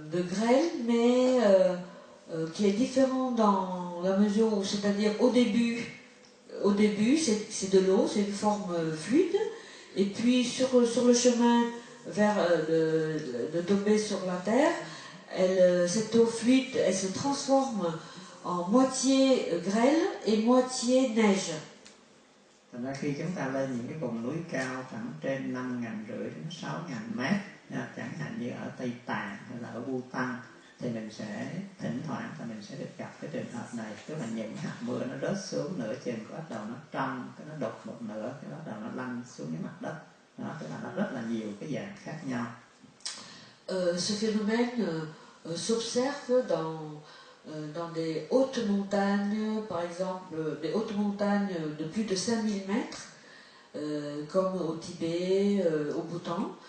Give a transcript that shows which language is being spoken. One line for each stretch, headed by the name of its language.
French: grêle, mais qui est différent dans la mesure où, c'est-à-dire au début c'est de l'eau, c'est une forme fluide, et puis sur le chemin vers de tomber sur la terre, cette eau fluide, elle se transforme en moitié grêle et moitié neige.
Vietnamese: Thành ra khi chúng ta lên những cái vùng núi cao khoảng trên 5.500 đến 6.000 mét, chẳng hạn như ở Tây Tạng hay là ở Bhutan, thì mình sẽ thỉnh thoảng là mình sẽ được gặp cái trường hợp này, tức là những hạt mưa nó rớt xuống nửa chừng, bắt đầu nó trong, cái nó đục một nửa, cái bắt đầu nó lăn xuống cái mặt đất. Đó, tức là nó rất là nhiều cái dạng khác nhau.
French: Ce phénomène s'observe dans des hautes montagnes, par exemple des hautes montagnes de plus de 5000 mètres, comme au Tibet, au Bhoutan.